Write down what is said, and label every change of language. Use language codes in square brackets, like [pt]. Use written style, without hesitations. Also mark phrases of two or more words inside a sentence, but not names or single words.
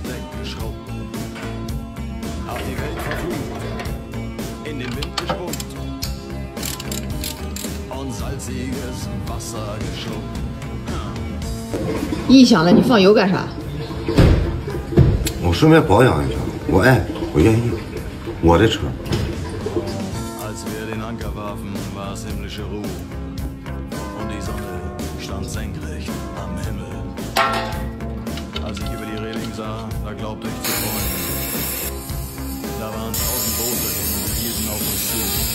[de] Deck geschrubbt, hab die Welt verflucht, in den Wind gespuckt und salziges Wasser geschluckt. [zh] 异响了，你放油干啥？我顺便保养一下，我爱，我愿意，我的车。 [de] Als wir den Anker warfen, war es himmlische Ruhe und die Sonne stand senkrecht am Himmel. Als ich über die Reling sah, da glaubte ich zu träumen. Da waren 1000 Boote und hielten auf uns zu.